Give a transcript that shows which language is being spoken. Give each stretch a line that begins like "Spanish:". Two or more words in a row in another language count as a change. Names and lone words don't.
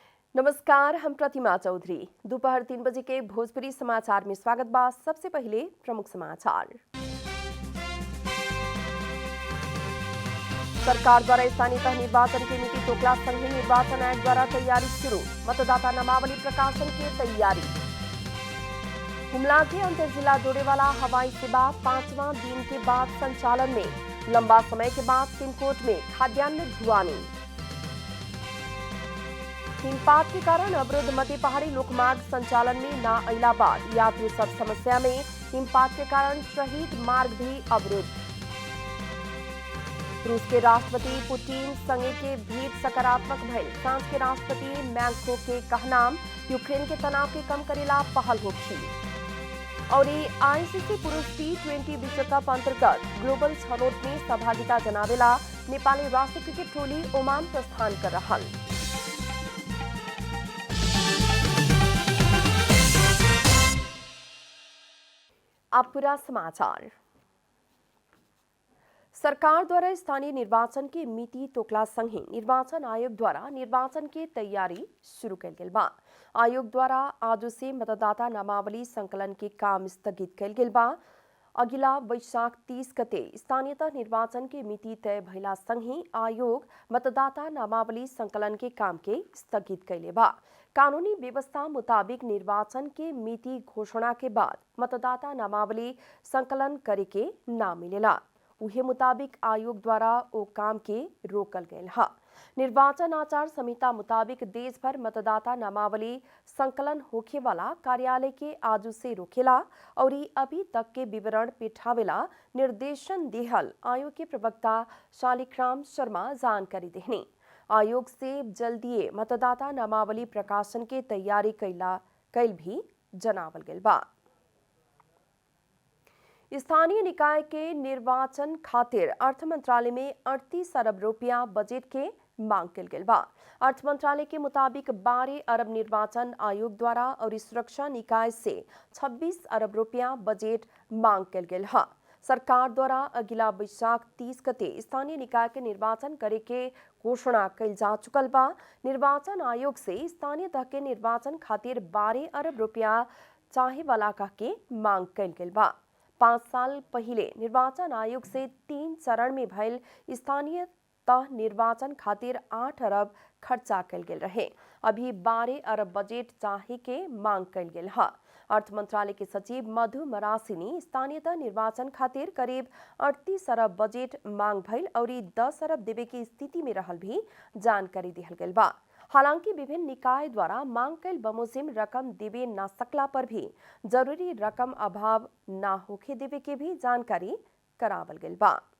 Bhojpuri: नमस्कार, हम प्रतिमा चौधरी। दोपहर 3 बजे के भोजपुरी समाचार में स्वागत बा। सबसे पहले प्रमुख समाचार। सरकार द्वारा स्थानीय तह निर्वाचन की नीति तोकला संघीय निर्वाचन आयोग द्वारा तैयारी शुरू। मतदाता नामावली प्रकाशन की तैयारी। हुमला के अंतर जिला जोड़े वाला हवाई सेवा 5वां दिन के बाद संचालन में। लंबा समय के बाद सिमकोट में खाद्यान्न ढुआनी। हिमपात के कारण अवरुद्ध मध्य पहाड़ी लोकमार्ग संचालन में न अइला बाद यात्री सब समस्या में। हिमपात के कारण शहीद मार्ग भी अवरुद्ध। रूस के राष्ट्रपति पुतिन संगे के भेंट सकारात्मक भइल। फ्रांस के राष्ट्रपति मैक्रों के कहना यूक्रेन के तनाव के कम करेला पहल होगी। और आईसीसी पुरुष T20 विश्व कप अंतर्गत ग्लोबल छनौट में सहभागिता जनावेला नेपाली राष्ट्रीय क्रिकेट टोली ओमान प्रस्थान कर रहल। अब पूरा समाचार। सरकार द्वारा स्थानीय निर्वाचन के मिति तोकला संघी निर्वाचन आयोग द्वारा निर्वाचन की तैयारी शुरू कर गेल बा। आयोग द्वारा आज से मतदाता नामावली संकलन के काम स्थगित कर गेल बा। अगिला वैशाख 30 गते स्थानीयतः निर्वाचन के मिति तय भइला संघी आयोग मतदाता नामावली संकलन के काम के स्थगित कैले बा। कानूनी व्यवस्था मुताबिक निर्वाचन के मिति घोषणा के बाद मतदाता नामावली संकलन करे के ना मिलेला। उहे मुताबिक आयोग द्वारा ओ काम के रोकल गयल है। निर्वाचन आचार संहिता मुताबिक देश भर मतदाता नामावली संकलन होखे वाला कार्यालय के आज से रोकेला और अभी तक के विवरण पेठावेला निर्देशन देहल आयोग के प्रवक्ता शालिग्राम शर्मा जानकारी देहनी। आयोग से जल्दी मतदाता नामावली प्रकाशन के तैयारी कैल भी जनावल गेल बा। स्थानीय निकाय के निर्वाचन खातिर अर्थ मंत्रालय में 38 अरब रुपया बजट के मांग कल गेल बा। अर्थ मंत्रालय के मुताबिक 12 अरब निर्वाचन आयोग द्वारा और सुरक्षा निकाय से 26 अरब रुपया बजट मांग कल गेल है। सरकार द्वारा अगिला वैशाख 30 गते स्थानीय निकाय के निर्वाचन करे के घोषणा कल जा चुकल बा। निर्वाचन आयोग से स्थानीय तह के निर्वाचन खातिर 12 अरब रुपया चाहे वाला कह के मांग कल गेल बा। 5 साल पहले निर्वाचन आयोग से 3 चरण में भइल स्थानीय तह निर्वाचन खातिर 8 अरब खर्चा कल गेल रहे। अभी 12 अरब बजट चाहे के मांग कल गेल है। अर्थ मंत्रालय के सचिव मधु मरासिनी स्थानीय तह निर्वाचन खातिर करीब 38 अरब बजट मांग भइल और 10 अरब देवे की स्थिति में रहल भी जानकारी दिहल गेल बा। हालांकि विभिन्न निकाय द्वारा मांग कैल बमोजिम रकम देवे न सकला पर भी जरूरी रकम अभाव न होखे देवे के भी जानकारी करावल गेल बा।